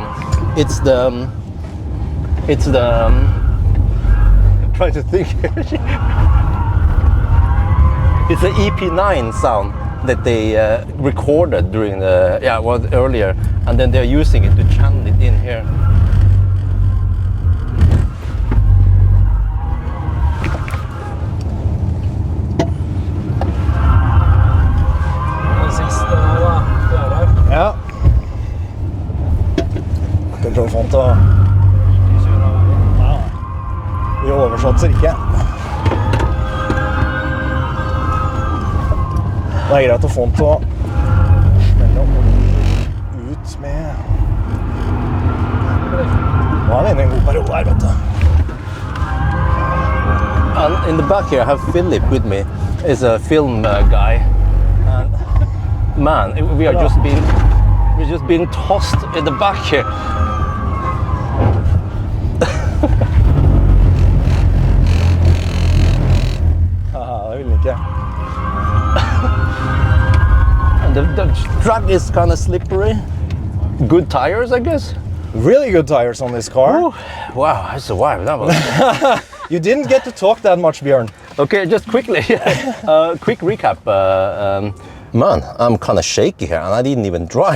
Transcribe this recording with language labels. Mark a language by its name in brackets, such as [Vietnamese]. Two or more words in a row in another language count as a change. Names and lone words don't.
[English] It's the I'm trying to think here. It's the EP9 sound that they recorded during the earlier, and then they're using it to channel it in here. [Norwegian] Ja. Skal prøve å få den til å... Vi oversatser ikke. Det er greit å få den til å smelle ut med... Nå er vi inne i en god periode her, vet du. [English] And in the back here I have Philip with me. He's a film guy. And man, we're just being tossed in the back here. [Norwegian] Det vil den ikke. [English] And the track is kind of slippery. Good tires, I guess. Really good tires on this car. Ooh, wow, I survived that one. You didn't get to talk that much, Bjorn. Okay, just quickly, quick recap. Man, I'm kind of shaky here and I didn't even drive.